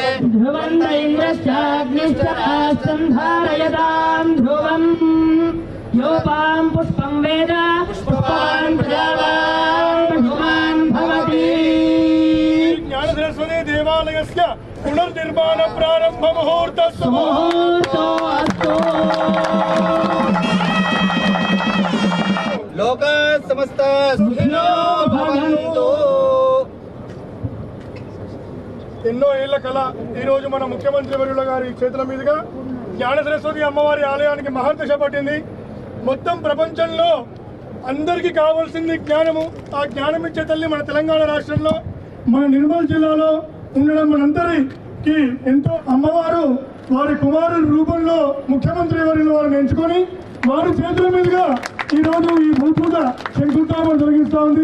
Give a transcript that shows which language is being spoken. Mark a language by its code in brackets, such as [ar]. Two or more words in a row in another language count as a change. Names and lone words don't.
[sa] ध्रुवन्त इन्द्रश्चाग्निश्चरास्तं धारयतां ध्रुवम् योपां पुष्पं वेद पुष्पवान् प्रजावान् पशुमान् भवति ज्ञानसरस्वती देवालयस्य पुनर्निर्माण प्रारंभ मुहूर्तस्तु मुहूर्तो अस्तु लोक समस्त सुखिनो भवन्तु। [te] ఎన్నో ఏళ్ల కళ ఈ రోజు మన ముఖ్యమంత్రి వర్యుల గారి చేతుల మీదుగా జ్ఞాన సరస్వతి అమ్మవారి ఆలయానికి మహర్దశ పట్టింది. మొత్తం ప్రపంచంలో అందరికీ కావాల్సింది జ్ఞానము. ఆ జ్ఞానం ఇచ్చే తల్లి మన తెలంగాణ రాష్ట్రంలో మన నిర్మల్ జిల్లాలో ఉండడం మనందరికీ ఎంతో అమ్మవారు వారి కుమారుల రూపంలో ముఖ్యమంత్రి వర్యుల వారిని ఎంచుకొని వారి చేతుల మీదుగా ఈ రోజు ఈ భూపూజ శంకుస్థాపన జరిగిస్తూ ఉంది.